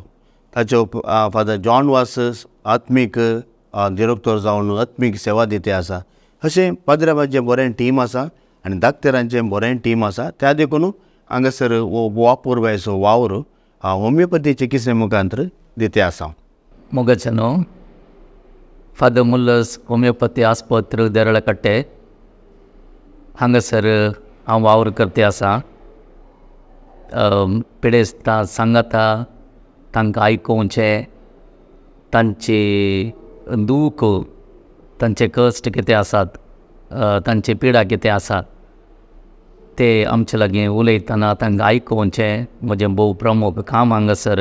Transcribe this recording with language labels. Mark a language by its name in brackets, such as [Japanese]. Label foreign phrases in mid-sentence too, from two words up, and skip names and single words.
[Konkani] ताचे फादर जॉन वासस आत्मीक डिरेक्टर जावन आत्मीक सेवा दिते आसा. अशें पद्र्याबाचें बरें टीम आसा आनी दाक्तरांचें बरें टीम आसा. त्या देखून हांगासर वापूर वयसो वावर होमिओपॅथी चिकित्से मुखांतर दिते आसा. ಮೊಗಚನು ಫಾದರ್ ಮುಲ್ಲರ್ಸ್ ಹೋಮಿಯೋಪತಿ ಆಸ್ಪತ್ರೆ ದೇರಳಕಟ್ಟೆ हांगासर हांव वावर करते आसा. पिडेस्तां सांगता तांकां आयकुचें, तांची दूख, तांचे कश्ट कितें आसात, तांची पिडा कितें आसात ते आमचे लागीं उलयतना तांकां आयकुचें म्हजें भोव प्रमुख काम हांगासर.